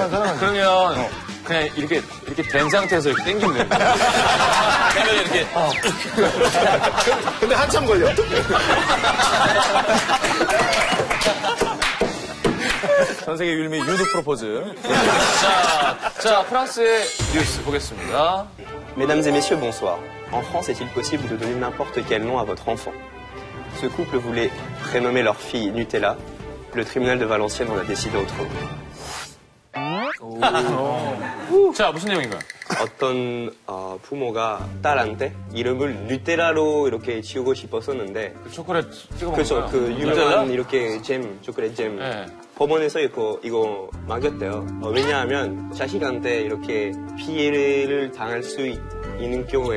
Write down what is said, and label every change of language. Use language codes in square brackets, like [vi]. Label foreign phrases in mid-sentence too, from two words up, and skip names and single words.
[ko] 그러면 그냥 이렇게 된 상태에서 이렇게 당기면 돼요. 그러면 이렇게. 근데 한참 걸려. 전 세계 유일미 유드 프로포즈. 자, 프랑스의 뉴스 보겠습니다. [fr] Mesdames et messieurs, bonsoir. En France, est-il possible de donner n'importe quel nom à votre enfant? Ce couple voulait prénommer leur fille Nutella. Le tribunal de Valenciennes en a décidé autrement. [ko] 자, 무슨 내용인가요? 어떤 부모가 딸한테 이름을 누텔라로 이렇게 지우고 싶었었는데 초콜릿 찍어 먹는 그래서 거요? 그 유명한 이렇게 잼, 초콜릿 잼 네. 법원에서 이거 막였대요. 왜냐하면 자식한테 이렇게 피해를 당할 수 있는 경우에는